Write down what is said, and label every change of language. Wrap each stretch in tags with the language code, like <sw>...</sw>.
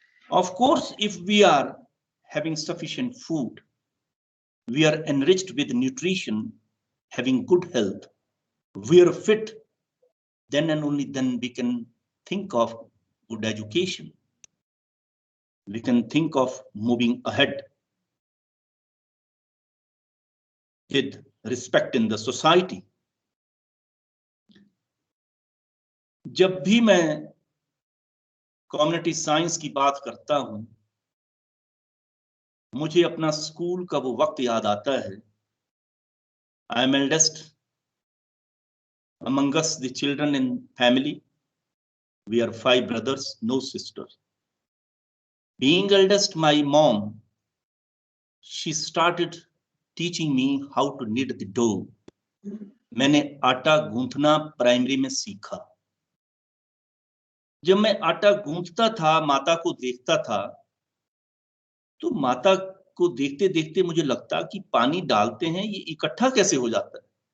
<en>Of course, if we are having sufficient food, we are enriched with nutrition, having good health, we are fit, then and only then we can think of good education. We can think of moving ahead with respect in the society.</en> <hi>जब भी मैं community science की बात करता हूं, मुझे अपना school का वो वक्त याद आता है.</hi> <en>I am eldest among us, the children in family. We are 5 brothers, no sisters. Being eldest, my mom, she started teaching me how to knead the dough.</en> <hi>मैंने आटा गूंथना प्राइमरी में सीखा। जब मैं आटा गूंथता था, माता को देखता था, तो माता को देखते देखते मुझे लगता कि पानी डालते हैं, ये इकट्ठा कैसे हो जाता है।</hi>